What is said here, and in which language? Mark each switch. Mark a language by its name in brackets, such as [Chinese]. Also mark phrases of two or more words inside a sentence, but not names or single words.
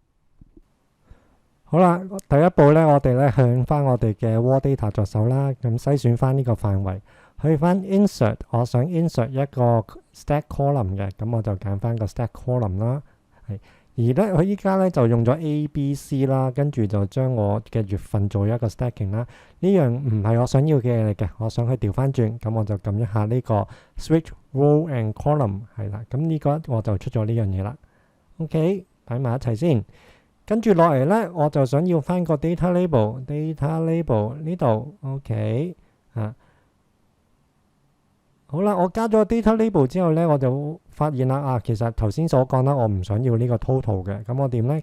[Cantonese] 好啦，第一步咧，我哋咧向翻我哋嘅 [English] raw data [Cantonese] 着手啦，咁篩選翻呢個範圍，去翻 insert， 我想 insert 一個 [English] stack column [Cantonese] 嘅，咁我就揀翻個 [English] stack column [Cantonese] 啦。係，而咧佢依家咧就用咗 A、B、C 啦，跟住就將我嘅月份做一個 stacking 啦。呢樣唔係我想要嘅嘢嚟嘅，我想去調翻轉，咁我就撳一下呢個 [English] switch row and column [Cantonese] 係啦，咁呢個我就出咗呢樣嘢啦。OK， 擺埋一齊先。跟住落嚟咧，我就想要翻個 [English] data label [Cantonese] 呢度 OK 啊。好啦，我加咗 [English] data label [Cantonese] 之後咧，我就發現啦其實頭先所講啦，我唔想要呢個 total 嘅，咁我點咧？